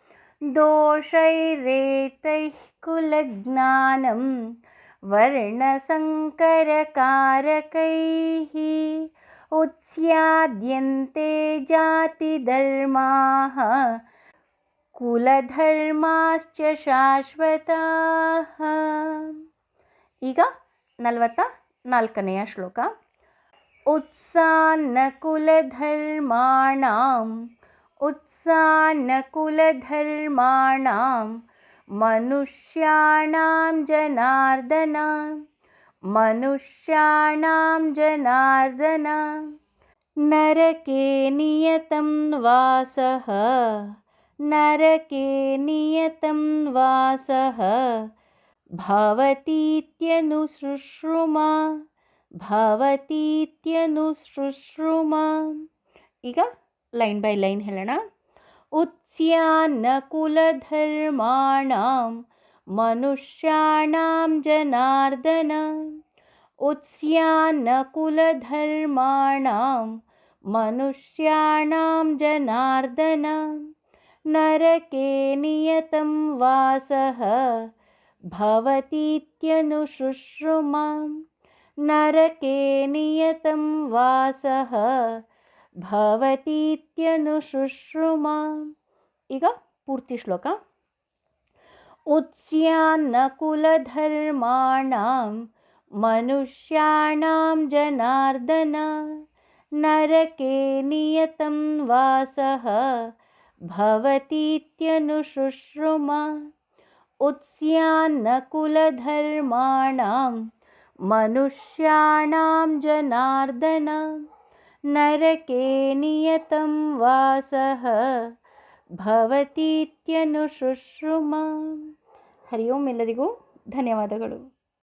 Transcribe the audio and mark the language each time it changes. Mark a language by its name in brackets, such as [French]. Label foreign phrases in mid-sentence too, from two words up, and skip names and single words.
[Sanskrit] ದೋಷೈರೇತೈಃ ಕುಲಜ್ಞಾನಂ ವರ್ಣಸಂಕರಕಾರಕೈಃ ಉಚ್ಯಾದ್ಯಂತೆ ಜಾತಿಧರ್ಮಾಃ ಕುಲಧರ್ಮಾಶ್ಚ ಶಾಶ್ವತಾಃ. [Kannada] ಈಗ 44ನೆಯ ಶ್ಲೋಕ. [Sanskrit] ಉತ್ಸಾನ್ನಕುಲಧರ್ಮಾಣಾಂ ಉತ್ಸಾನ್ನಕುಲಧರ್ಮಾಣಾಂ ಮನುಷ್ಯಾಣಾಂ ಜನಾರ್ದನ ಮನುಷ್ಯಾಣಾಂ ಜನಾರ್ದನ ನರಕೆ ನಿಯತಂ ವಾಸಃ ನರಕೆ ನಿಯತಂ ವಾಸಃ ಭವತೀತ್ಯನುಶುಶ್ರುಮ ಭವತೀತ್ಯನುಶುಶ್ರುಮ. [Kannada] ಈಗ [English] line by line [Kannada] ಹೇಳೋಣ. [Sanskrit] ಉತ್ಸ್ಯಾನ್ನಕುಲಧರ್ಮಾಣಾಂ ಮನುಷ್ಯಾಣಾಂ ಜನಾರ್ದನ ಉತ್ಸ್ಯಾನ್ನಕುಲಧರ್ಮಾಣಾಂ ಮನುಷ್ಯಾಣಾಂ ಜನಾರ್ದನ ನರಕೆ ನಿಯತಂ ವಾಸಃ ಭವತೀತ್ಯನುಶುಶ್ರುಮ ನರಕೆ ನಿಯತಂ ವಾಸಃ ಭವತೀತ್ಯನುಶುಶ್ರುಮ. [Kannada] ಈಗ ಪೂರ್ತಿ ಶ್ಲೋಕ. [Sanskrit] ಉತ್ಸ್ಯಾನ್ನಕುಲಧರ್ಮಾಣಾಂ ಮನುಷ್ಯಾಣಾಂ ಜನಾರ್ದನ ನರಕೆ ನಿಯತಂ ವಾಸಃ ಭವತೀತ್ಯನುಶುಶ್ರುಮ ಉತ್ಸ್ಯಾನ್ನಕುಲಧರ್ಮಾಣಾಂ ಮನುಷ್ಯಾಣಾಂ ಜನಾರ್ದನ ನರಕೆ ನಿಯತಂ ವಾಸಃ ಭವತೀತ್ಯನುಶುಶ್ರುಮ. ಹರಿ ಓಂ [Kannada] ಎಲ್ಲರಿಗೂ ಧನ್ಯವಾದಗಳು.